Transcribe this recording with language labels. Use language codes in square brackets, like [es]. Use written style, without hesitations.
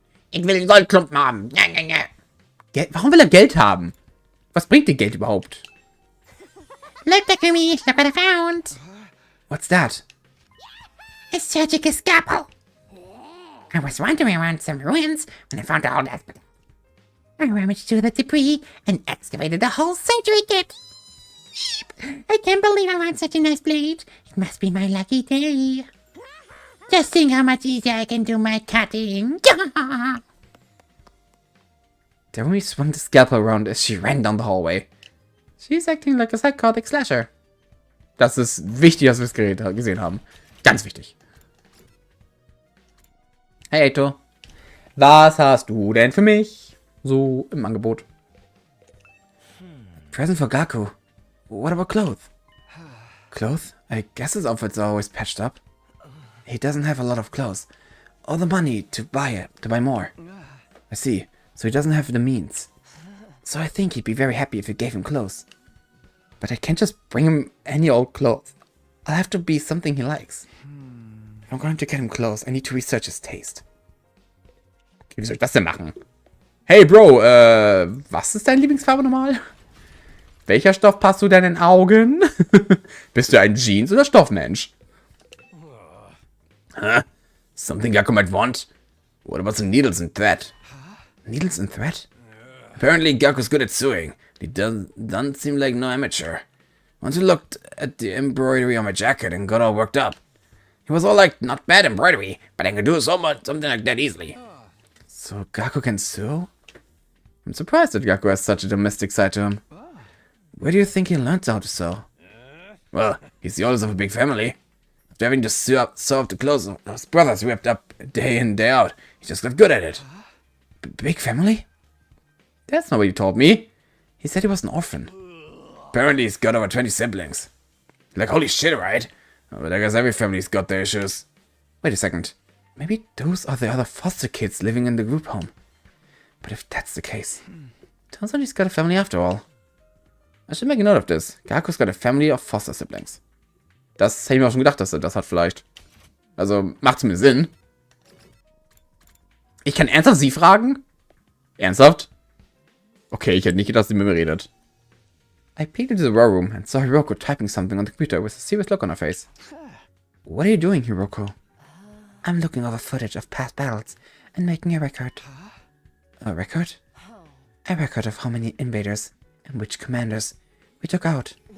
[de] Ich will einen Goldklumpen haben. Ja, ja, ja. Geld? Warum will er Geld haben? Was bringt dir Geld überhaupt? [en] Look, Takumi, look what I found. What's that? A surgical scalpel. I was wandering around some ruins when I found all that. I rummaged through the debris and excavated the whole surgery kit. I can't believe I found such a nice blade. It must be my lucky day. Just think how much easier I can do my cutting. Darumi swung the scalpel around as she ran down the hallway. She's acting like a psychotic slasher. [de] Das ist wichtig, dass wir es gesehen haben. Ganz wichtig. Hey Eito. Was hast du denn für mich? So im Angebot. [en] Present for Gaku. What about clothes? Clothes? I guess his outfits are always patched up. He doesn't have a lot of clothes. All the money to buy more. I see. So he doesn't have the means. So I think he'd be very happy if you gave him clothes. But I can't just bring him any old clothes. I'll have to be something he likes. If I'm going to get him close, I need to research his taste. [de] Okay, wie soll ich das denn machen? Hey, Bro, was ist deine Lieblingsfarbe nochmal? Welcher Stoff passt zu deinen Augen? Bist du ein Jeans- oder Stoffmensch? Huh? [en] Something Gaku might want? What about some needles and thread? Needles and thread? Apparently Gaku's good at sewing. He doesn't seem like no amateur. Once he looked at the embroidery on my jacket and got all worked up. He was all like, not bad embroidery, but I can do something like that easily. So Gaku can sew? I'm surprised that Gaku has such a domestic side to him. Where do you think he learned how to sew? Well, he's the oldest of a big family. After having to sew up the clothes of his brothers ripped up day in, day out, he just got good at it. Big family? That's not what you told me. He said he was an orphan. Apparently he's got over 20 siblings. Like, holy shit, right? But I guess every family's got their issues. Wait a second. Maybe those are the other foster kids living in the group home. But if that's the case, turns out he's got a family after all. I should make a note of this. Gaku's got a family of foster siblings. [de] Das hätte ich mir auch schon gedacht, dass er das hat vielleicht. Also, macht's mir Sinn. Ich kann ernsthaft sie fragen? Ernsthaft? Okay, ich hätte nicht gedacht, dass sie mit mir redet. [en] I peeked into the war room and saw Hiroko typing something on the computer with a serious look on her face. What are you doing, Hiroko? I'm looking over footage of past battles and making a record. A record? A record of how many invaders and which commanders we took out.